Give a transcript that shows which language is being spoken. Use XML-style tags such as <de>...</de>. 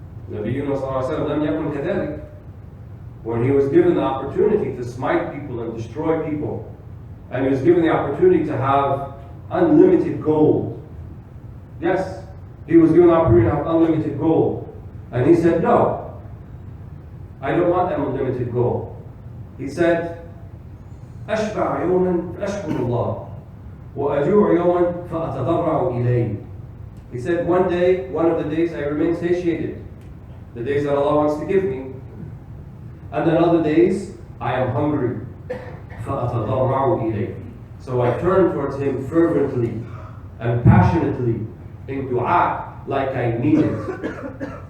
<ar>Nabiyyuna sallallahu alayhi wa sallam lam yakun kadhalik.</ar> <en>When he was given the opportunity to smite people and destroy people, and he was given the opportunity to have unlimited gold. Yes, he was given the opportunity to have unlimited gold. And he said, no, I don't want unlimited gold. He said,</en> <ar>أشبع يوما فأشكر الله وأجوع يوما فأتضرع إليه.</ar> <en>He said, one day, one of the days I remain satiated, the days that Allah wants to give me. And then other days, I am hungry.</en> <ar>فَأَتَضَرَّعُ إِلَيْهِ.</ar> <en>So I turn towards Him fervently and passionately in dua like I need it.</en>